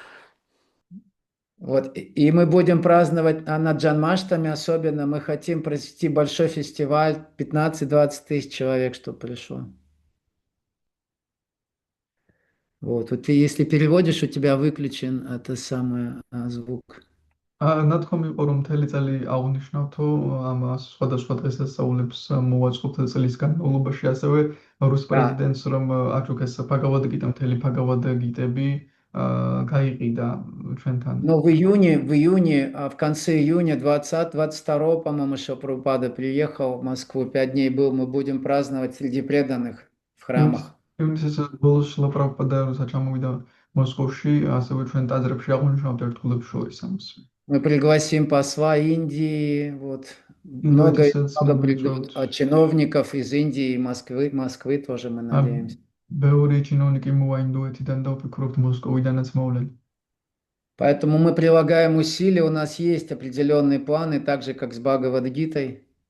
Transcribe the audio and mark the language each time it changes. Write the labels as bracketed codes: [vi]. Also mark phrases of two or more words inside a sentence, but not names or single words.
[ru] Вот, и мы будем праздновать над Джанмаштами особенно. Мы хотим провести большой фестиваль, 15-20 тысяч человек, чтобы пришло. Вот ты, если переводишь, у тебя выключен это самый звук. [ka] ნათქვამი იყო, რომ მთელი წელი აღნიშნავთო ამ სხვადასხვა დღესასწაულებს მოვაწყობთ წლის განმავლობაში, ასევე რუს პრეზიდენტს რომ აჩუქეს ბჰაგავად-გიტა, მთელი ბჰაგავად-გიტები გაიყიდა ჩვენთან. [ru] Но в июне, в конце июня 22, по-моему, Шрила Прабхупада приехал в Москву, 5 дней был, мы будем праздновать среди преданных в храмах. [ka] ივნისის ბოლოს შრილა პრაბჰუპადა როცა ჩამოვიდა მოსკოვში, ასევე ჩვენ ტაძრებში აღვნიშნავთ ერთგულებს შორის ამას. [ru] Мы пригласим посла Индии, вот, много придут чиновников из Индии и Москвы тоже, мы надеемся. Поэтому мы прилагаем усилия, у нас есть определенные планы, так же, как с Бхагавад-гитой.